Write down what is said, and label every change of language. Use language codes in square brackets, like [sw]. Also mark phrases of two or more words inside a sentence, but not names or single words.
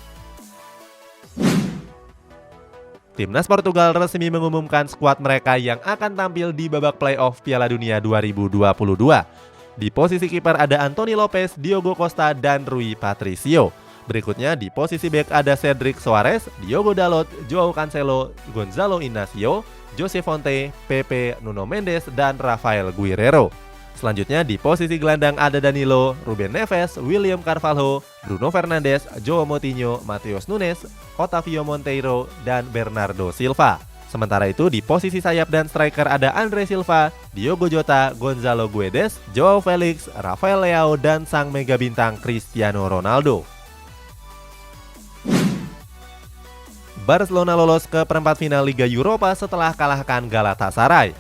[id] Timnas Portugal resmi mengumumkan skuad mereka yang akan tampil di babak playoff Piala Dunia 2022. Di posisi kiper ada Anthony Lopes, Diogo Costa, dan Rui Patricio. Berikutnya di posisi bek ada Cedric Soares, Diogo Dalot, Joao Cancelo, Gonzalo Inacio, Jose Fonte, Pepe, Nuno Mendes, dan Rafael Guerreiro. Selanjutnya di posisi gelandang ada Danilo, Ruben Neves, William Carvalho, Bruno Fernandes, Joao Moutinho, Matheus Nunes, Otavio Monteiro, dan Bernardo Silva. Sementara itu di posisi sayap dan striker ada Andre Silva, Diogo Jota, Gonzalo Guedes, Joao Felix, Rafael Leao, dan sang mega bintang Cristiano Ronaldo. Barcelona lolos ke perempat final Liga Eropa setelah kalahkan Galatasaray.